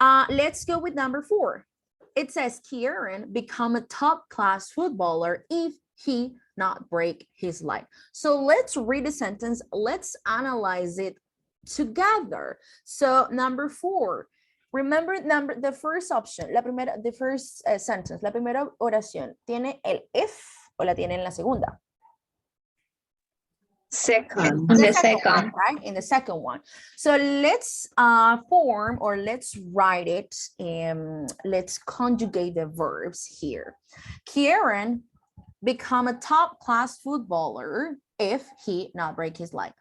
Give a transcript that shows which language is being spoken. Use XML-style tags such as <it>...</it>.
<en>Let's go with number 4. It says Kieran become a top class footballer if he not break his leg. So let's read the sentence. Let's analyze it together. So number 4. Remember the first option, the first sentence,</en> <es>la primera oración, ¿tiene el if o la tiene en la segunda?</es> <en>Second. The second one, right? In the second one. So let's form or let's write it. Let's conjugate the verbs here. Kieran become a top class footballer if he not break his leg.</en>